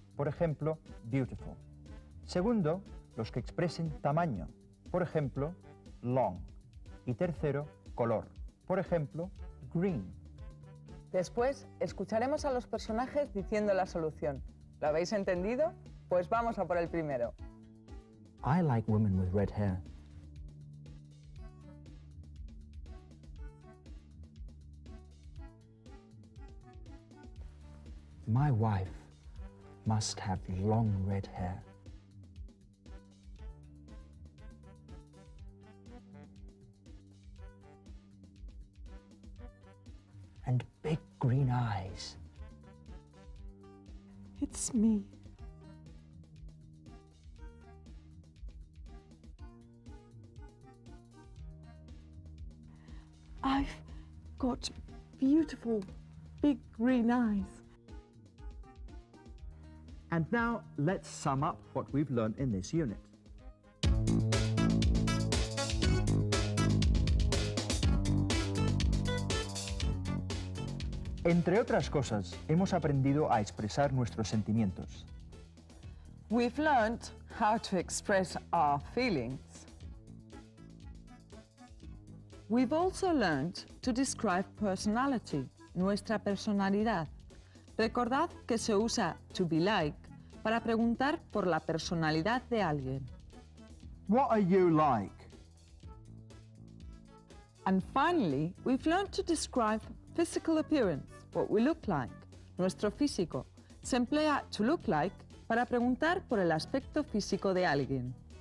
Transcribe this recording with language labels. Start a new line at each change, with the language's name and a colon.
Spanish: Por ejemplo, beautiful. Segundo, los que expresen tamaño. Por ejemplo, long. Y tercero, color. Por ejemplo, green. Después, escucharemos a los personajes diciendo la solución. ¿Lo habéis entendido? Pues vamos a por el primero.
English: I like women with red hair. My wife must have long red hair. And big green eyes. It's me. I've got beautiful big green eyes. And now let's sum up what we've learned in this unit.
Spanish: Entre otras cosas, hemos aprendido a expresar nuestros sentimientos.
English: We've learned how to express our feelings. We've also learned to describe personality,
Spanish: nuestra personalidad. Recordad que se usa
English: to be like
Spanish: para preguntar por la personalidad de alguien.
English: What are you like? And finally, we've learned to describe physical appearance, what we look like,
Spanish: nuestro físico. Se emplea
English: to look like
Spanish: para preguntar por el aspecto físico de alguien.